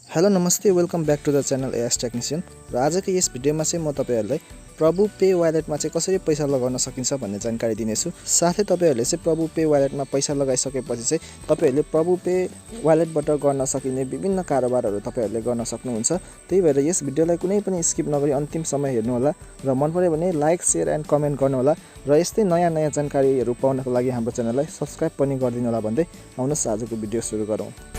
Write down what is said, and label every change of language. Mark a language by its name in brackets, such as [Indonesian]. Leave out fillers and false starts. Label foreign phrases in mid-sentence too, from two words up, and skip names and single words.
[Nepali] हेलो नमस्ते [English] welcome back to the channel [Nepali] astechnician र आजको यस भिडियोमा चाहिँ म तपाईहरुलाई प्रभु पे वालेटमा चाहिँ कसरी पैसा लगाउन सकिन्छ भन्ने जानकारी दिनेछु। साथै तपाईहरुले चाहिँ प्रभु पे वालेटमा पैसा लगाइसकेपछि चाहिँ तपाईहरुले प्रभु पे वालेटबाट गर्न सकिने विभिन्न कारोबारहरू तपाईहरुले गर्न सक्नुहुन्छ। त्यही भएर यस भिडियोलाई कुनै पनि स्किप नगरी अन्तिमसम्म हेर्नु होला र मन पर्यो भने [English] like share and comment [Nepali] गर्नु होला र यस्तै नयाँ जानकारीहरू पाउनको लागि हाम्रो च्यानललाई सब्स्क्राइब पनि गरिदिनु होला भन्दै आउनुहोस् आजको भिडियो सुरु गरौँ।